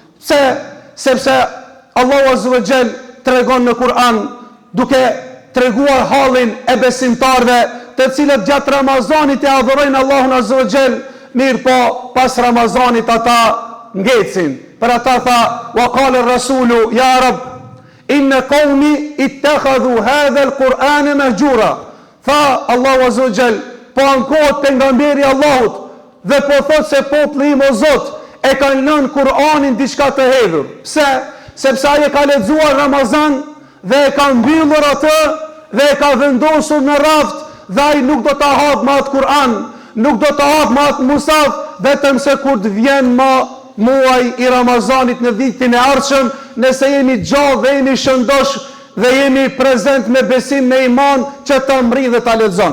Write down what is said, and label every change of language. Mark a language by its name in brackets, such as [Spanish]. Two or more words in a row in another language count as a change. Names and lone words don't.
[Albanian] Sepse Allahu [Arabic] عز وجل [Albanian] tregon në Kur'an, duke treguar hallin e besimtarve, të cilët gjatë Ramazanit e adhurojnë Allahun Azza wa Jall, mirë po pas Ramazanit ata ngecin. Për ata tha, [Arabic] وقال الرسول يا رب إن قومي اتخذوا هذا القرآن مهجورا. [Albanian] Tha Allahu [Arabic] عز وجل, [Albanian] po ankohet pejgamberi Allahut dhe po thot se populli im o Zot e kanë lënë Kur'anin diçka të hedhur. Pse? Sepse ai e ka lexuar Ramazan dhe e ka mbyllur atë dhe e ka vendosur në raft, dhe ai nuk do ta hap me atë Kur'an, nuk do ta hap me atë Musaf, vetëm se kur të vjen muaj i Ramazanit në vitin e ardhshëm, nëse jemi gjallë dhe jemi shëndosh dhe jemi prezent me besim me iman, që ta mri dhe ta lexon.